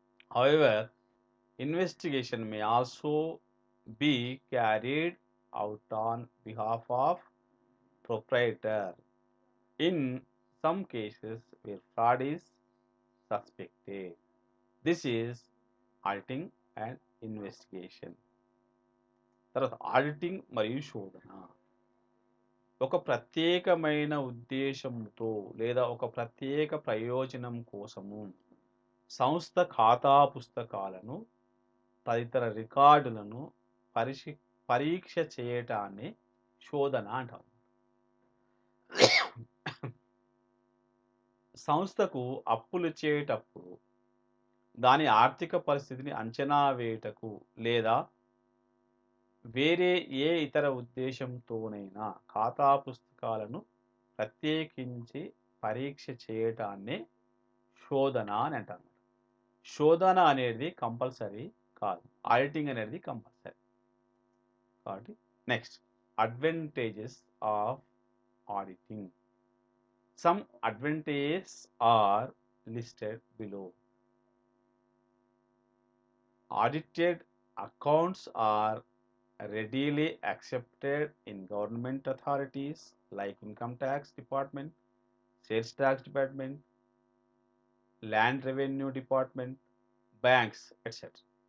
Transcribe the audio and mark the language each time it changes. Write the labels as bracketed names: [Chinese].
[English] However, investigation may also be carried out on behalf of proprietor in some cases where fraud is suspected. This is auditing and [Telugu] investigation. తర్వాత auditing మరియు శోధన. ఒక ప్రత్యేకమైన ఉద్దేశంతో లేదా ఒక ప్రత్యేక ప్రయోజనం కోసము సంస్థ ఖాతా పుస్తకాలను, తదితర రికార్డులను పరీక్ష చేయటాన్ని శోధన అంటారు. సంస్థకు అప్పులు ఇచ్చేటప్పుడు దాని ఆర్థిక పరిస్థితిని అంచనా వేయుటకు లేదా వేరే ఏ ఇతర ఉద్దేశంతోనైనా ఖాతా పుస్తకాలను ప్రత్యేకించి పరీక్ష చేయటాన్ని శోధన అని అంటారు. శోధన అనేది కంపల్సరీ కాదు, ఆడిటింగ్ అనేది కంపల్సరీ. కాబట్టి [English] Next advantages of auditing. Some advantages are listed below. Audited accounts are readily accepted in government authorities like income tax department, sales tax department, land revenue department, banks, etc.